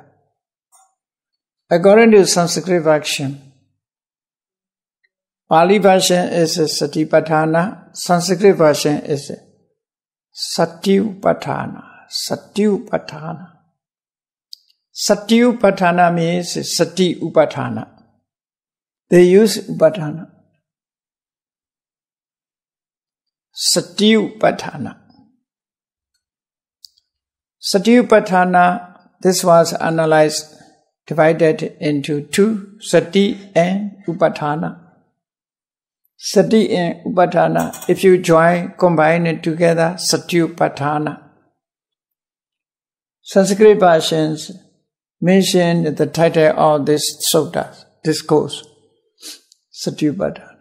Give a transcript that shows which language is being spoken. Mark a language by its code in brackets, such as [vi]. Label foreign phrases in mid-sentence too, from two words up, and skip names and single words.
[en] According to Sanskrit version, Pali version is Satipatthana, Sanskrit version is Satyupatthana. Satyupatthana. Satyupatthana means Sati Upatthana. They use Upatthana. Satyupatthana. Satyupatthana, this was analyzed, divided into two, Sati and Upatthana. Sati and Upatthana, if you combine it together, Satyupatthana. Sanskrit versions mention the title of this sutta, this course, Satyupatthana.